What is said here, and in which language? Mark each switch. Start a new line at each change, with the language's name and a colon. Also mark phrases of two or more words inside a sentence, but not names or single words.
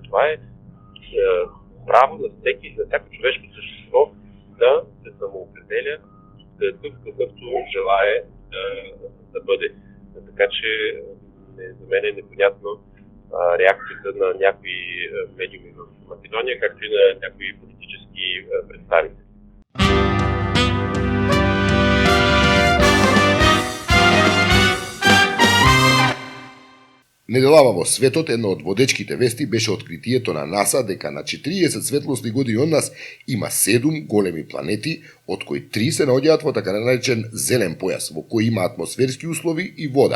Bulgarian: Това е право на всяко човешко същество да се самоопределя такъв какъвто желае да бъде. Така че за мен е непонятно реакцията на някои медиуми в Македония, както и на някои политически представители.
Macedonian: Неделава во светот, една од водечките вести беше откритието на НАСА дека на 40 светлосни години од нас има 7 големи планети, од кои 3 се наоѓаат во така наречен зелен појас, во кој има атмосферски услови и вода.